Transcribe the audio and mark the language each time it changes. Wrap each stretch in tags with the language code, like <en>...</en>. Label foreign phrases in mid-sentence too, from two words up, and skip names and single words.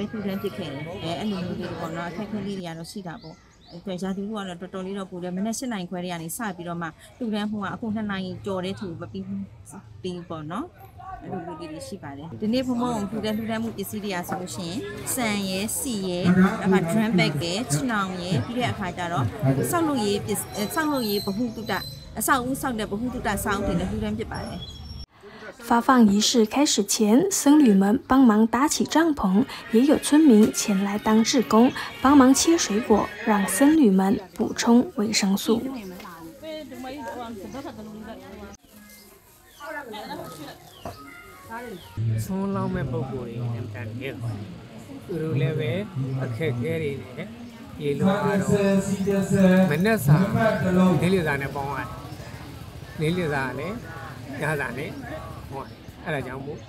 <my>တူတန်းပစ်ခဲ့တယ်။အဲ့လိုမျိုးလေးပေါ့နော်အခက်အခဲလေးတွေကတော့ရှိတာပေါ့။အဲ့ရာသီဥတုကတော့တော်တော်လေးတော့ပူတယ်။မနေ့7 နာရီခွဲတည်းကနေစပြီးတော့မှတူတန်းဖို့ကအခု2 နာရီကျော်တဲ့ထူမပြီးပေါ့နော်။အဲ့လိုမျိုးတွေရှိပါတယ်ဒီနေ့ဘုံဘုံထူတဲ့မှုပစ္စည်းတွေအားဆိုလို့ရှိရင်စံရယ်စီရယ်အခါ</my> <en>drum bag</en> <my>ရယ်ချီနောင်ရယ်ပြီးတဲ့အခါကျတော့ဆောက်လုပ်ရေးဗဟုသုတအဆောက်အဦဆောက်တဲ့ဗဟုသုတစောင်းတွေနဲ့ထူတန်းဖြစ်ပါတယ်</my> <zh>发放仪式开始前，僧侣们帮忙搭起帐篷，也有村民前来当志工，帮忙切水果，让僧侣们补充维生素。</zh> <my>ဆုံးလောင်းမဲ့ပုံကိုယ်တွေနဲ့တန်နေတယ်သူတို့လည်းပဲအခက်အခဲတွေနဲ့ရေလောကတော့မနဲ့စာနေလေစာနဲ့ပေါင်းရတယ်နေလေစာနဲ့ညစာနဲ့ဟောအဲ့ဒါကြောင့်မို့</my>